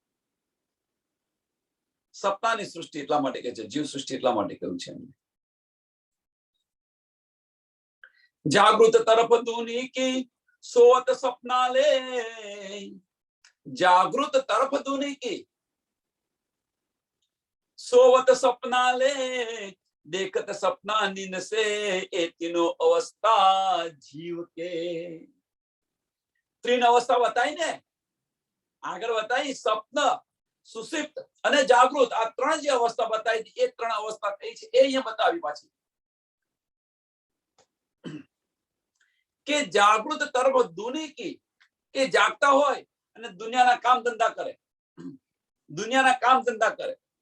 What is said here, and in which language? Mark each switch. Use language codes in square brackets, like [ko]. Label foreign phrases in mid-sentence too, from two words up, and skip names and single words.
[gu] સપનાની સૃષ્ટિ એટલા માટે કહે છે, જીવ સૃષ્ટિ એટલા માટે કહ્યું છે એમને. [hi] जागृत तरफ दुनी की सोत सपना ले, जागृत तरफ दुनी की सोवत सपना ले, देखत सपना नींद से ये तीनों अवस्था जीव के. [gu] ત્રણ અવસ્થા બતાવી ને આગળ, બતાવી સ્વપ્ન, સુષિપ્ત અને જાગૃત. આ ત્રણ જે અવસ્થા બતાવી એ ત્રણ અવસ્થા કઈ છે એ અહીંયા બતાવી પાછી. કે [hi] जागृत तरफ दुनी की, [gu] કે જાગતા હોય અને દુનિયાના કામ ધંધા કરે, દુનિયાના કામ ધંધા કરે.